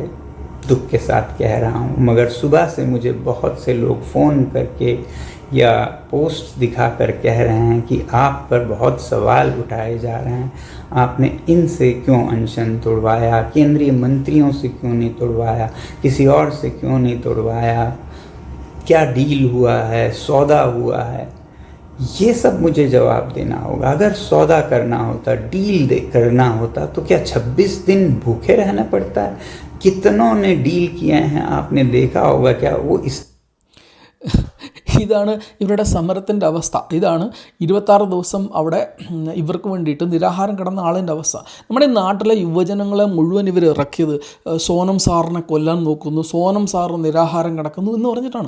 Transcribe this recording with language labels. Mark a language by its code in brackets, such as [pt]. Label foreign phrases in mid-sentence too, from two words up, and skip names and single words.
[hi] दुख के साथ कह रहा हूँ, मगर सुबह से मुझे बहुत से लोग फ़ोन करके या पोस्ट दिखाकर कह रहे हैं कि आप पर बहुत सवाल उठाए जा रहे हैं, आपने इनसे क्यों अनशन तोड़वाया, केंद्रीय मंत्रियों से क्यों नहीं तोड़वाया, किसी और से क्यों नहीं तोड़वाया, क्या डील हुआ है, सौदा हुआ है. ये सब मुझे जवाब देना होगा. अगर सौदा करना होता, डील करना होता, तो क्या 26 दिन भूखे रहना पड़ता है? कितनों ने डील किए हैं, आपने देखा होगा. क्या वो इस [ml] ഇതാണ് ഇവരുടെ സമരത്തിൻ്റെ അവസ്ഥ. ഇതാണ് 26 ദിവസം അവിടെ ഇവർക്ക് വേണ്ടിയിട്ട് നിരാഹാരം കിടന്ന ആളിൻ്റെ അവസ്ഥ. നമ്മുടെ ഈ നാട്ടിലെ യുവജനങ്ങളെ മുഴുവൻ ഇവർ ഇറക്കിയത് സോനം സാറിനെ കൊല്ലാൻ നോക്കുന്നു, സോനം സാർ നിരാഹാരം കിടക്കുന്നു എന്ന് പറഞ്ഞിട്ടാണ്.